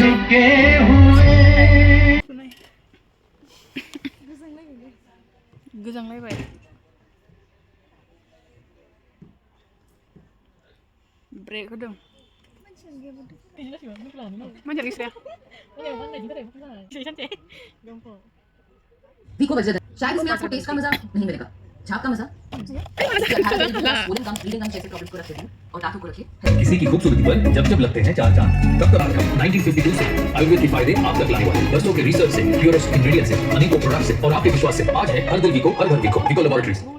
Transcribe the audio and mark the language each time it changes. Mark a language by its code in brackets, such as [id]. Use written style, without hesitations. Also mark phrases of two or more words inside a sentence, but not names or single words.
[hi] के हुए [brx] गोजांलायबाय ब्रेक होदों मानसिया गैस्राया [hi] को बजट है शायद इसमें आपको टेस्ट का मजा नहीं मिलेगा झाप का मजा और दांतों को रखिए किसी की खूबसूरती पर जब जब लगते हैं चार चांद तब तब 1952 से आयुर्वेद के फायदे आप तक लाने वाले बरसों के रिसर्च से [en] purest ingredient [hi] से अनेकों प्रोडक्ट से और आपके विश्वास से आज है हर दिल को हर घर विको लैबोरेटरीज